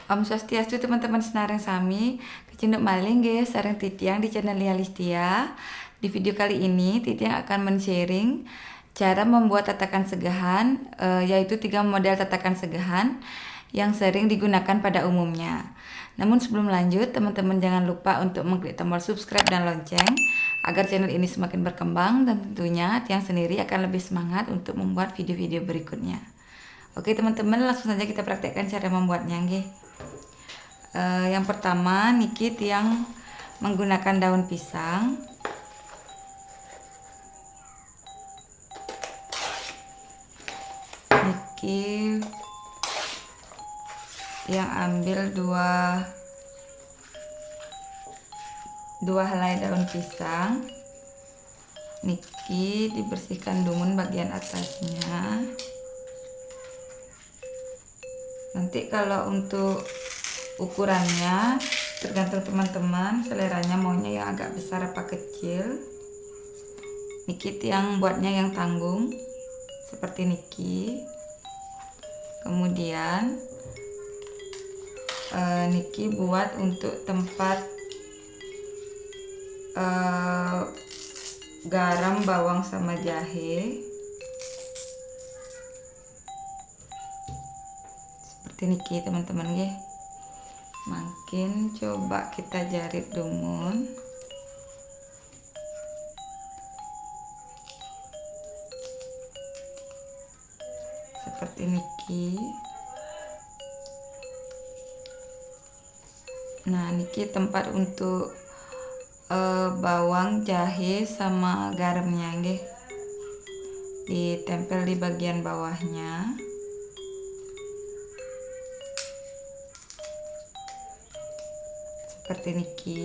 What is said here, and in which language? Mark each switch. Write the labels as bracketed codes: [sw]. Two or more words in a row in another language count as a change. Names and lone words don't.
[id] Om Swastiastu teman-teman [ban] senareng sami, kecinduk maling [id] guys, sareng Titiang di channel Lia Listia. Di video kali ini Titiang akan men-sharing cara membuat tatakan segahan, yaitu 3 model tatakan segahan yang sering digunakan pada umumnya. Namun sebelum lanjut, teman-teman jangan lupa untuk mengklik tombol subscribe dan lonceng agar channel ini semakin berkembang, dan tentunya Tiang sendiri akan lebih semangat untuk membuat video-video berikutnya. Oke teman-teman, langsung saja kita praktekkan cara membuatnya nggih. Yang pertama niki Tiang menggunakan daun pisang. Niki yang ambil dua helai daun pisang. Niki dibersihkan dumun bagian atasnya. Nanti kalau untuk ukurannya tergantung teman-teman seleranya, maunya yang agak besar apa kecil. Niki Tiang buatnya yang tanggung seperti niki. Kemudian niki buat untuk tempat garam, bawang sama jahe seperti niki teman-teman ya. Makin coba kita jarit dumun. Seperti niki. Nah, niki tempat untuk bawang, jahe sama garamnya nggih. Ditempel di bagian bawahnya. Seperti niki.